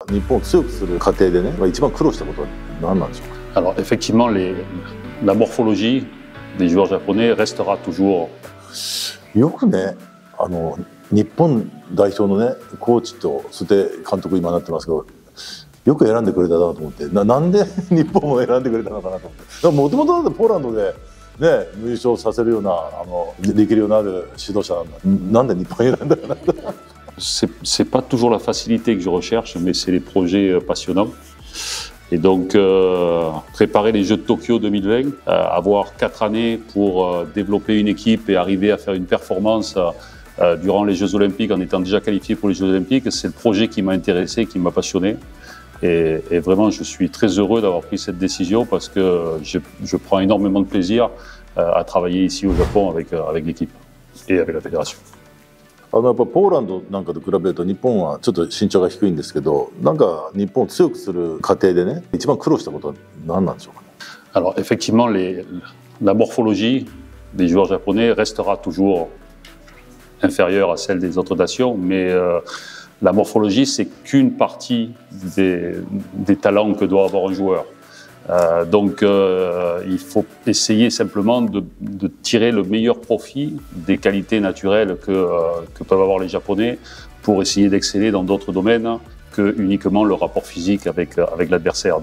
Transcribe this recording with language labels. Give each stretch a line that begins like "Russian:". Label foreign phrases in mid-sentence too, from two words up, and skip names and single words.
Japanese: 日本を強くする過程でね、一番苦労したことは何なんでしょうか。
French: Alors effectivement, la morphologie des joueurs japonais restera toujours.
Japanese: よくね、日本代表のねコーチとそして監督今なってますけど、よく選んでくれたなと思って、なんで日本を選んでくれたのかなと思って。もともとだってポーランドでね優勝させるような力量のある指導者なんで日本を選んだかなと。
French: C'est pas toujours la facilité que je recherche, mais c'est les projets passionnants. Et donc, préparer les Jeux de Tokyo 2020, avoir 4 années pour développer une équipe et arriver à faire une performance durant les Jeux Olympiques en étant déjà qualifié pour les Jeux Olympiques, c'est le projet qui m'a intéressé, qui m'a passionné. Et vraiment, je suis très heureux d'avoir pris cette décision parce que je prends énormément de plaisir à travailler ici au Japon avec l'équipe et avec la fédération.
Japanese: やっぱポーランドなんかと比べると日本はちょっと身長が低いんですけど、なんか日本を強くする過程でね一番苦労したことは何なんでしょうかね。
French: Alors effectivement, la morphologie des joueurs japonais restera toujours inférieure à celle des autres nations, mais la morphologie c'est qu'une partie des talents que doit avoir un joueur. Donc il faut essayer simplement de tirer le meilleur profit des qualités naturelles que peuvent avoir les Japonais pour essayer d'exceller dans d'autres domaines que uniquement le rapport physique avec l'adversaire.